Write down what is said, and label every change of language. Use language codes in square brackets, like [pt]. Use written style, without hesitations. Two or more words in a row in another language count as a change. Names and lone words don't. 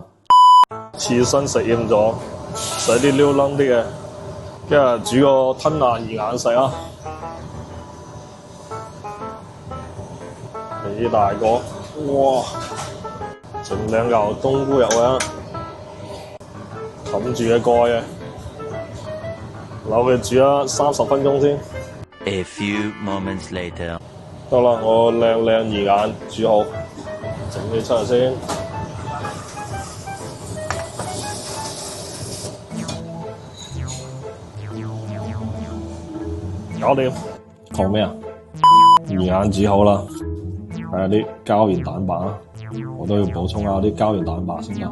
[yue] 刺身食厭咗，食啲溜楞啲嘅，跟住煮個吞拿魚眼食啊！幾大個，哇！整兩嚿冬菇入去啊，冚住嘅蓋嘅，留佢煮咗30分鐘先。 [en] A few moments later， [yue] 得啦，我靚魚眼煮好，整佢出嚟先。搞掂。講咩啊？魚眼煮好啦，睇下啲膠原蛋白啊，我都要補充下啲膠原蛋白先得。